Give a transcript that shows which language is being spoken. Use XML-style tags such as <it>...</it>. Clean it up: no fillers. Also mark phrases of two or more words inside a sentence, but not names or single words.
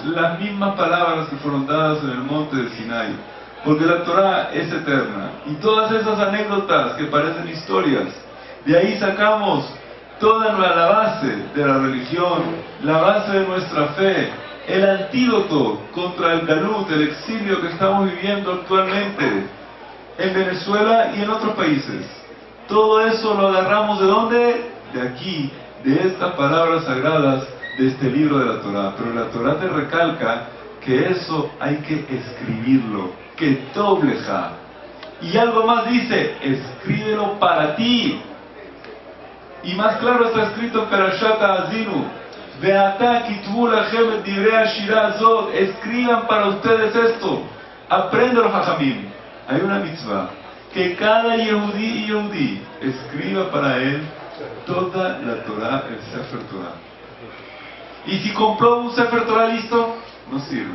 <es>las mismas palabras que fueron dadas en el monte de Sinai, porque la Torah es eterna, y todas esas anécdotas que parecen historias, de ahí sacamos toda la base de la religión, la base de nuestra fe, el antídoto contra el galut, el exilio que estamos viviendo actualmente en Venezuela y en otros países. Todo eso lo agarramos ¿de dónde? De aquí, de estas palabras sagradas de este libro de la Torah. Pero la Torah te recalca que eso hay que escribirlo, que</es> <he>טוב לך.</he> <es>Y algo más dice, escríbelo para ti. Y más claro está escrito en Perashat Ha'azinu,</es> <he>ועתה כתבו לכם את דברי השירה הזאת,</he> <es>escriban para ustedes esto, apréndelo Jajamim. Hay una mitzvah, que cada Yehudí y Yehudí escriba para él toda la Torah, el</es> <he>ספר תורה.</he> <es>Y si compró un</es> <he>ספר תורה</he> <es>listo, no sirve.</es>